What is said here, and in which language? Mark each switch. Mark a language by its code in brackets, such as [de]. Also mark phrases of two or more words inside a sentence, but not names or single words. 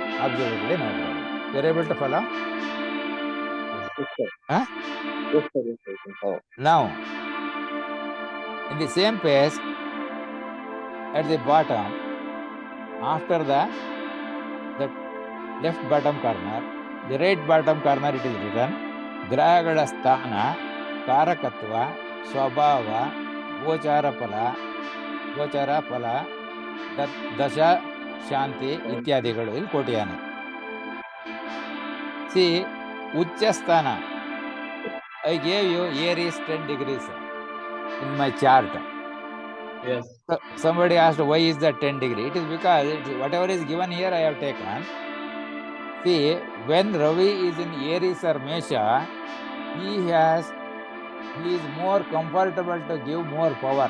[en] Absolutely no problem. You are able to follow? Huh? Now, in the same page, at the bottom, after the left bottom corner, the right bottom corner, it is written [kn] ಗ್ರಹಗಳ ಸ್ಥಾನ, ಕಾರಕತ್ವ, ಸ್ವಭಾವ, ಗೋಚರ ಫಲ, ದಶಾ, ಶಾಂತಿ, ಇತ್ಯಾದಿಗಳು ಇಲ್ಲಿ ಕೊಟ್ಟಿಯಾನೆ. [en] See, Uchchasthana, I gave you Aries 10 degrees in my chart. Yes. So somebody asked, why is that 10 degree? It is because whatever is given here I have taken. See, when Ravi is in Aries or Mesha, he is more comfortable to give more power.